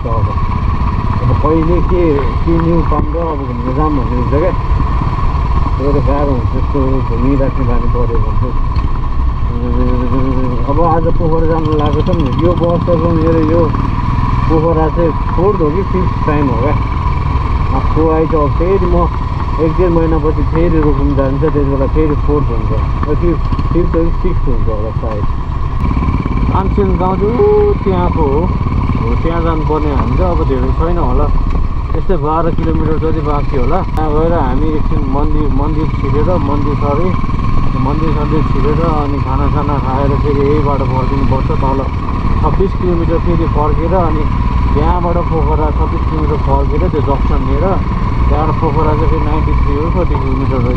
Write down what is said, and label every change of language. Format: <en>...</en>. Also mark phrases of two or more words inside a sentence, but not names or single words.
<ne>अब कहिले के न्यु पाउँछ अब घुम्नु जाऊँ भन्ने हुन्छ क्या त्यो त गाह्रो हुन्छ त्यस्तो घुमिराख्ने बानी पऱ्यो भने चाहिँ। अब आज पोखरा जानु लागेको छ नि यो वर्षको मेरो यो पोखरा चाहिँ 4th हो कि 5th टाइम हो क्या आफू आइज अब फेरि म 1-1.5 महिनापछि फेरि रोक्नु जान्छ त्यति बेला फेरि 4th हुन्छ कि 5th हो कि 6th हुन्छ होला सायद। तानसेन गाउँ चाहिँ त्यहाँको हो त्यहाँ जानुपर्ने हामी चाहिँ अब धेरै छैन होला यस्तै 12 किलोमिटर जति बाँकी होला। त्यहाँ गएर हामी एकछिन मन्दिर छिरेर मन्दिर सन्दिर छिरेर अनि खानासाना खाएर फेरि यहीबाट फर्किनुपर्छ तल 26 किलोमिटर फेरि फर्केर अनि त्यहाँबाट पोखरा 26 किलोमिटर फर्केर त्यो जक्सन लिएर त्यहाँबाट पोखरा चाहिँ फेरि 93 हो 40 किलोमिटर रहेछ।</ne>